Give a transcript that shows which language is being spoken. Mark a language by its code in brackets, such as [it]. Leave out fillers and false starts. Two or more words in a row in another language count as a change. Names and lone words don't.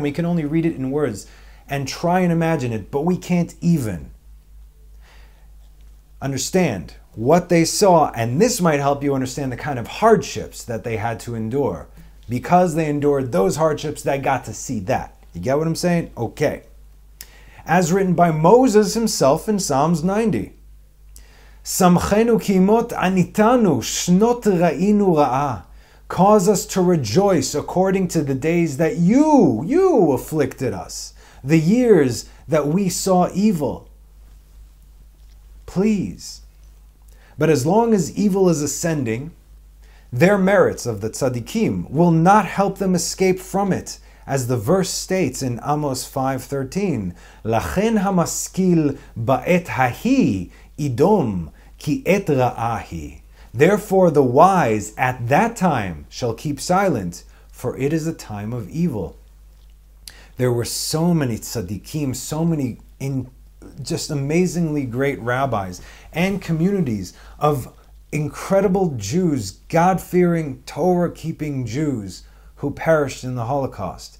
[en] We can only read it in words and try and imagine it, but we can't even understand what they saw, and this might help you understand the kind of hardships that they had to endure. Because they endured those hardships, they got to see that. You get what I'm saying? Okay. As written by Moses himself in Psalms 90. [he] שמחנו כימות עניתנו שנות ראינו רעה. [en] Cause us to rejoice according to the days that you afflicted us. The years that we saw evil. Please. But as long as evil is ascending, their merits of the tzaddikim will not help them escape from it, as the verse states in Amos 5:13, [he] לכן המשכיל בעת ההיא ידום כי עת רעה היא. [en] Therefore the wise at that time shall keep silent, for it is a time of evil. There were so many tzaddikim, so many just amazingly great rabbis and communities of incredible Jews, God-fearing, Torah-keeping Jews who perished in the Holocaust.